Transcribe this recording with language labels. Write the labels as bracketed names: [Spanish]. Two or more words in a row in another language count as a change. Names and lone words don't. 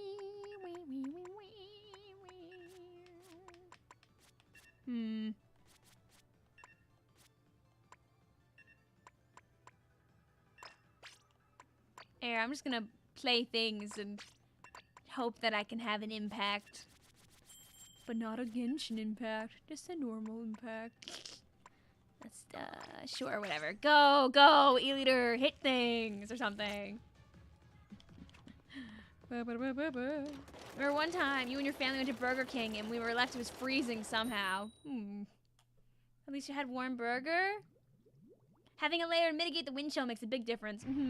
[English] Here, I'm just gonna play things and hope that I can have an impact. But not a Genshin impact, just a normal impact. Let's, sure, whatever. Go, go, E-liter, hit things or something. Remember one time you and your family went to Burger King and we were left, it was freezing somehow. At least you had warm burger? Having a layer to mitigate the wind chill makes a big difference.